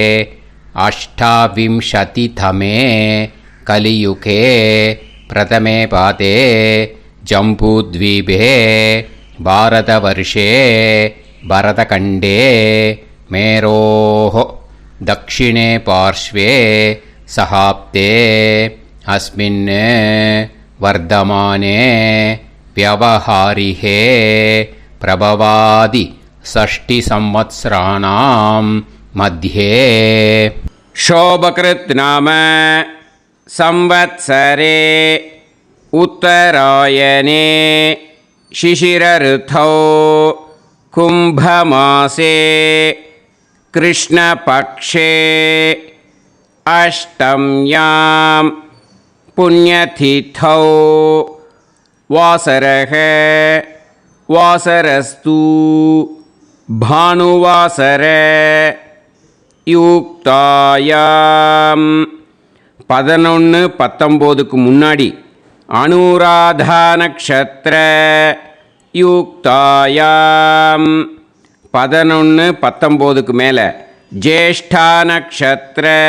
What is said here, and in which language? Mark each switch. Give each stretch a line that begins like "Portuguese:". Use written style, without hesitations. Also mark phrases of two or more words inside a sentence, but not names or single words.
Sanskrit: अष्टाविंशतितमे कलियुगे प्रथमे पादे जम्बूद्वीपे भारतवर्षे भरतखण्डे मेरोः दक्षिणे पार्श्वे शकाब्दे अस्मिन् वर्तमाने व्यवहारिहे प्रभवादि 6 संवत्सराणां मध्ये शोभकृत् नाम संवत्सरे उत्तरायणे शिशिरऋतौ कुम्भमासे कृष्णपक्षे अष्टम्यां पुण्यतिथौ वासरः वासरस्तु भानुवासर युक्तायाम्
Tamil: 11-19க்கு முன்னாடி அனுராதா நக்ஷத்திர யுக்தாயாம் 11-19க்கு மேலே ஜேஷ்டா நக்ஷத்திர